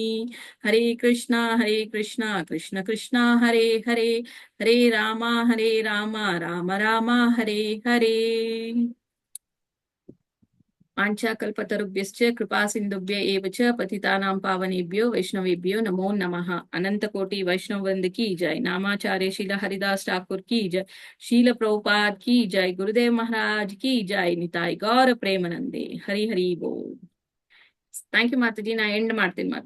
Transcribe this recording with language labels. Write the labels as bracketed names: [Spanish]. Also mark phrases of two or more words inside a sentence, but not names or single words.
[Sanskrit] ಹರೇ ಕೃಷ್ಣ ಕೃಷ್ಣ ಕೃಷ್ಣ ಹರೇ ಹರೇ, ಹರೇ ರಾಮ ರಾಮ ರಾಮ ಹರೇ ಹರೇ. ವಾಂಛಾಕಲ್ಪತರುಭ್ಯಶ್ಚ ಕೃಪಾ ಸಿಂಧುಭ್ಯ ಏವ ಚ ಪತಿತಾನಾಂ ಪಾವನೇಭ್ಯೋ ವೈಷ್ಣವೇಭ್ಯೋ ನಮೋ ನಮಃ. [Hindi] अनंत कोटि वैष्णव वृंद की जय। नामाचार्य श्रील हरिदास ठाकुर की जय. श्रील प्रभुपाद की जय। गुरुदेव महाराज की जय. [Bangla] নিতাই গৌর প্রেমানন্দে। হরি হরি বোল. [English] thank you [Bangla] ಮಾತಾಜಿ. [Kannada] ನಾ ಎಂಡ್ ಮಾಡ್ತೀನಿ ಮಾತಾಜಿ.